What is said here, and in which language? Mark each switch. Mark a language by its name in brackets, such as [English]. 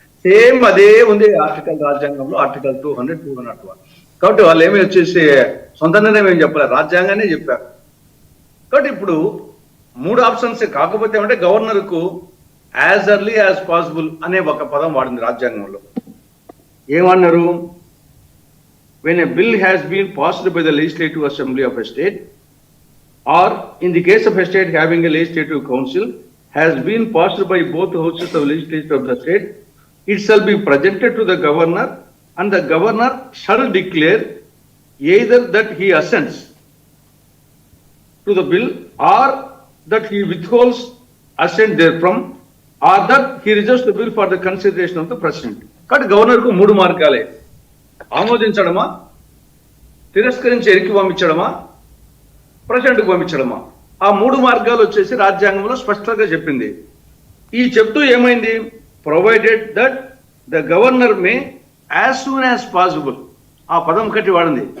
[Telugu] Same అదే ఉంది article రాజ్యాంగంలో, ఆర్టికల్ 200, 201. కాబట్టి వాళ్ళు ఏమి వచ్చేసి సొంత నిర్ణయం ఏం చెప్పారు, రాజ్యాంగానే చెప్పారు. కాబట్టి ఇప్పుడు 3 ఆప్షన్స్. కాకపోతే ఏమంటే గవర్నర్కు [English] as early as possible [Telugu] అనే ఒక పదం వాడింది రాజ్యాంగంలో. ఏమన్నారు? [English] when a bill has been passed by the legislative assembly of a state, or in the case of a state having a legislative council, has been passed by both houses of legislature of the state, it shall be presented to the governor, and the governor shall declare either that he assents to the bill, or that he withholds assent therefrom, or that he rejects the bill for the consideration of the president. [Telugu] కాబట్టి గవర్నర్కు 3 మార్గాలే: ఆమోదించడమా, తిరస్కరించి ఎరికి పంపించడమా, ప్రెసిడెంట్కు పంపించడమా. ఆ 3 మార్గాలు వచ్చేసి రాజ్యాంగంలో స్పష్టంగా చెప్పింది. ఈ చెప్తూ ఏమైంది? [English] Provided that the governor may as soon as possible. [Telugu] ఆ పదం కట్టి వాడింది.